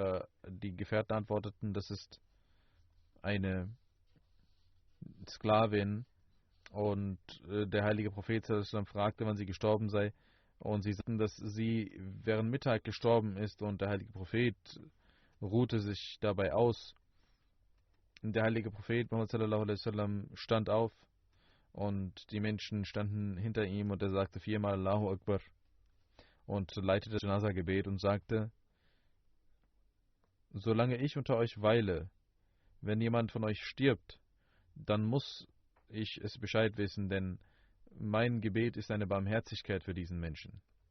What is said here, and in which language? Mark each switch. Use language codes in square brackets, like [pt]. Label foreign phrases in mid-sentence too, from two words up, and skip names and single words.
[de] Und die Gefährten antworteten, das ist eine Sklavin und der heilige Prophet fragte, wann sie gestorben sei, und sie sagten, dass sie während Mittag gestorben ist, und der heilige Prophet ruhte sich dabei aus. Der heilige Prophet Muhammad [ar] صلى الله عليه وسلم [de] stand auf und die Menschen standen hinter ihm, und er sagte viermal [ar] الله أكبر [de] und leitete das Janaza-Gebet und sagte: Solange ich unter euch weile, wenn jemand von euch stirbt, dann muss ich es Bescheid wissen, denn mein Gebet ist eine Barmherzigkeit für diesen Menschen.